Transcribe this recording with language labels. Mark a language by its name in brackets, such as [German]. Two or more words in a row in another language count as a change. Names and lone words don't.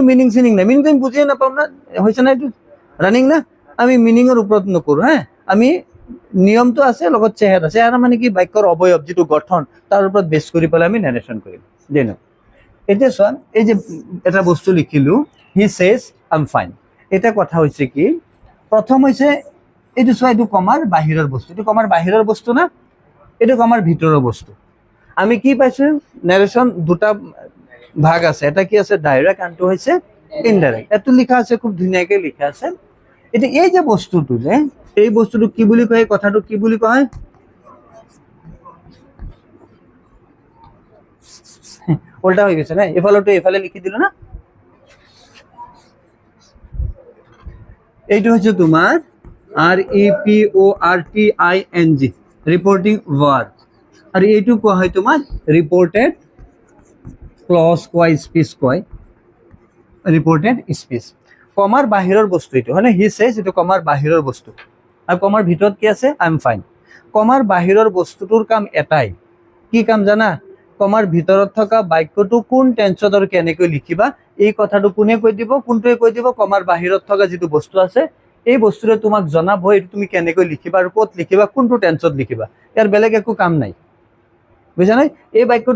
[Assamese] মিনিং চিনিং নাই মিনিং আমি বুজিয়ে নাপাম না হৈছে না এইটো ৰানিং না আমি মিনিঙৰ ওপৰত নকৰো আমি নিয়মটো আছে লগত চেহেৰা মানে কি বাক্যৰ অবয়ব যেটো গঠন তাৰ ওপৰত বেছ কৰি পেলাই আমি নেৰেশ্যন কৰিম দেন এতিয়া চোৱা এই যে এটা বস্তু লিখিলো [English] he says I am fine [Assamese] এটা কথা হৈছে কি প্ৰথম হৈছে এইটো চোৱা এইটো কমাৰ বাহিৰৰ বস্তু এইটো কমাৰ বাহিৰৰ বস্তু না এইটো কমাৰ ভিতৰৰ বস্তু আমি কি পাইছো নেৰেশ্যন দুটা ভাগ আছে এটা কি আছে ডাইৰেক্ট আনটো হৈছে ইনডাইৰেক্ট এটো লিখা আছে খুব ধুনীয়াকৈ লিখা আছে এটা এই যে বস্তুটো যে এই বস্তুটো কি বুলি কয় কথাটো কি বুলি কয় উল্টা হৈ গৈছে না এফালটো এফালে লিখি দিলো না এইটো হচ্ছে তোমার [English] REPORTING reporting verb [Assamese] আর এইটো কোৱা হয় তোমার [English] reported clause [Assamese] কয় স্পিচ কয় [English] reported speech [Assamese] কমাৰ বাহিৰৰ বস্তু এইটো হয় [English] he says [Assamese] এইটো কমাৰ বাহিৰৰ বস্তু আৰু কমাৰ ভিতৰত কি আছে [English] I am fine [Assamese] কমাৰ বাহিৰৰ বস্তুটোৰ কাম এটাই কি কাম জানা কমাৰ ভিতৰত থকা বাক্যটো কোন টেন্সত আৰু কেনেকৈ লিখিবা এই কথাটো কোনে কৈ দিব কোনটোৱে কৈ দিব কমাৰ বাহিৰত থকা যেটো বস্তু আছে এই বস্তুৰে তোমাক জনাব এইটো তুমি কেনেকৈ লিখিবা আৰু ক'ত লিখিবা কোনটো টেন্সত লিখিবা ইয়াৰ বেলেগ একো কাম নাই বুঝা নাই এই বাক্যটোৰ